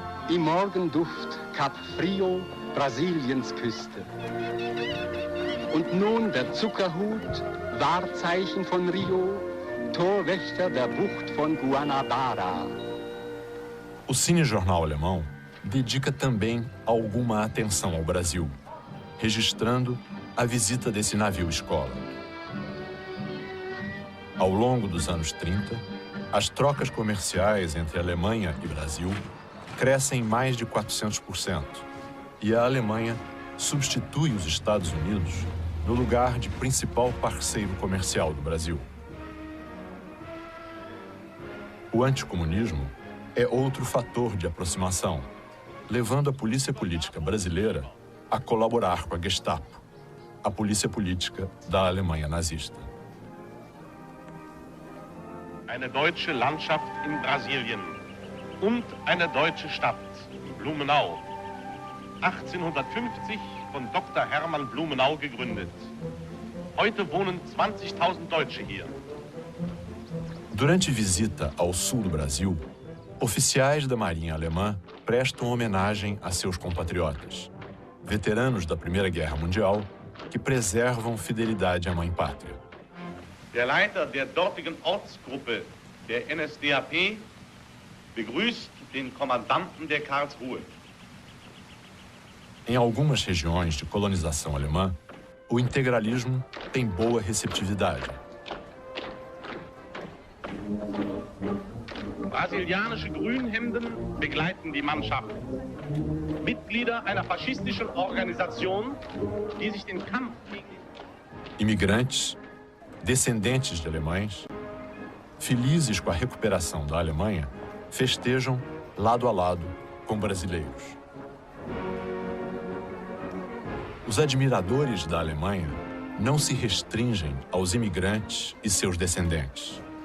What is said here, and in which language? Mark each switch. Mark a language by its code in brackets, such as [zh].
[de] Im Morgenduft Kap Frio, Brasiliens Küste. Und nun der Zuckerhut, Wahrzeichen von Rio, Torwächter der Bucht von Guanabara. [pt] O cinejornal alemão dedica também alguma atenção ao Brasil, registrando a visita desse navio-escola. Ao longo dos anos 30, as trocas comerciais entre Alemanha e Brasil crescem mais de 400%, e a Alemanha substitui os Estados Unidos no lugar de principal parceiro comercial do Brasil. O anticomunismo é outro fator de aproximação, levando a polícia política brasileira a colaborar com a Gestapo, a polícia política da Alemanha nazista. [de] Eine deutsche Landschaft in Brasilien und eine deutsche Stadt, Blumenau, 1850 von Dr. Hermann Blumenau gegründet. Heute wohnen 20.000 Deutsche hier. [pt] Durante visita ao sul do Brasil, oficiais da Marinha Alemã prestam homenagem a seus compatriotas, veteranos da Primeira Guerra Mundial, que preservam fidelidade à mãe pátria. [de] Der Leiter der dortigen Ortsgruppe der NSDAP begrüßt den Kommandanten der Karlsruhe. [pt] Em algumas regiões de colonização alemã, o integralismo tem boa receptividade. [de] Brasilianische Grünhemden begleiten die Mannschaft. Mitglieder einer faschistischen Organisation, die sich den Kampf gegen... [pt] Imigrantes, descendentes de alemães, felizes com a recuperação da Alemanha, festejam lado a lado com brasileiros. Os admiradores da Alemanha não se restringem aos imigrantes e seus descendentes.